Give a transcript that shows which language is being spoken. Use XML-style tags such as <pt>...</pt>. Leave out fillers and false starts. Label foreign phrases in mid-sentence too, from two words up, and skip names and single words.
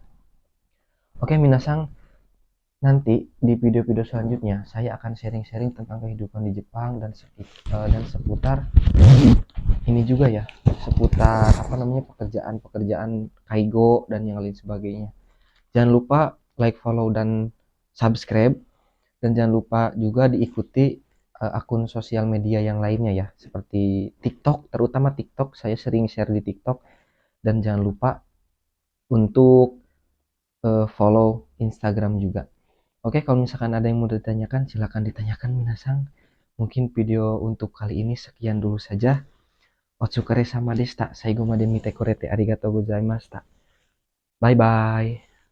<id>Oke minasang, nanti di video-video selanjutnya saya akan sharing-sharing tentang kehidupan di Jepang dan seputar ini juga ya, seputar pekerjaan Kaigo dan yang lain sebagainya. Jangan lupa like, follow, dan subscribe, dan jangan lupa juga diikuti akun sosial media yang lainnya ya, seperti TikTok, terutama TikTok, saya sering share di TikTok. Dan jangan lupa untuk follow Instagram juga. Oke, kalau misalkan ada yang mau ditanyakan, silahkan ditanyakan minasang. Mungkin video untuk kali ini sekian dulu saja.</id> <ja>お疲れ様でした. 最後まで見てくれてありがとうございました.</ja> <en>Bye bye.</en>